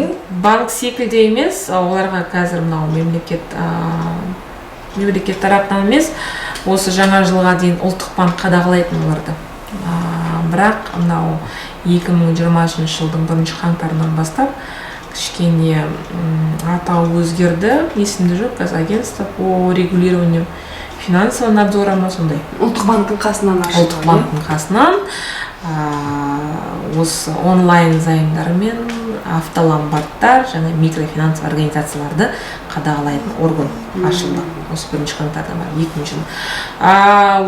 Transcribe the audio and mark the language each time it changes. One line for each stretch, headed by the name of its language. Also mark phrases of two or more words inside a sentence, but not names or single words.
Kazakh: Банк секілді емес, оларға қазір мынау мемлекет тарапынан емес, осы жаңа жылға дейін ұлттық банк қадағалайтын оларды. Бірақ мынау 2020 жылдың 1 қаңтарынан бастап кішкене атауы өзгерді, есімде жоқ, қазір
Russian: агентство по регулированию финансового надзора
Kazakh: ма сондай. Ұлттық банктың қасынан ашылды. Ұлттық банктың қасынан осы онлайн займдар мен автоломбардтар және микрофинанс организацияларды қадағалайтын орган ашылды. Осы 1 қаңтардан бар 2000 жыл.